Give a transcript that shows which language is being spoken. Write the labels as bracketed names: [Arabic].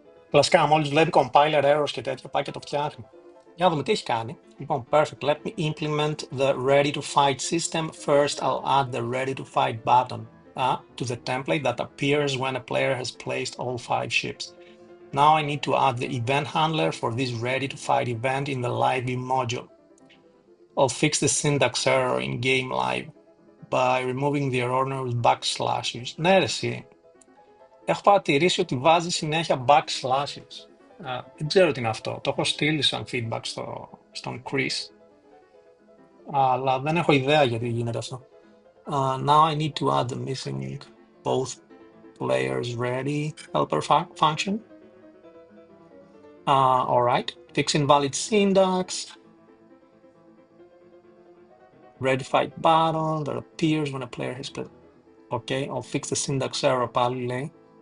[Greek] Κλασικά, μόλις βλέπει compiler errors και τέτοια, πάει και το φτιάχνει. Για να δούμε τι έχει κάνει. Λοιπόν, [English] perfect. Let me implement the ready to fight system. First, I'll add the ready to fight button to the template that appears when a player has placed all 5 ships. Now I need to add the event handler for this ready to fight event in the live view module. I'll fix the syntax error in game live by removing the errors backslashes. [Greek] Ναι, ρε, εσύ. Έχω παρατηρήσει ότι βάζει συνέχεια backslashes. Δεν ξέρω τι είναι αυτό. Το έχω στείλει σαν feedback στον Chris. Αλλά δεν έχω ιδέα γιατί γίνεται αυτό. [English] Now I need to add the missing both players ready helper function. All right. Fix invalid syntax. Ready fight button that appears when a player has played. Okay, I'll fix the syntax error [Greek] πάλι λέει.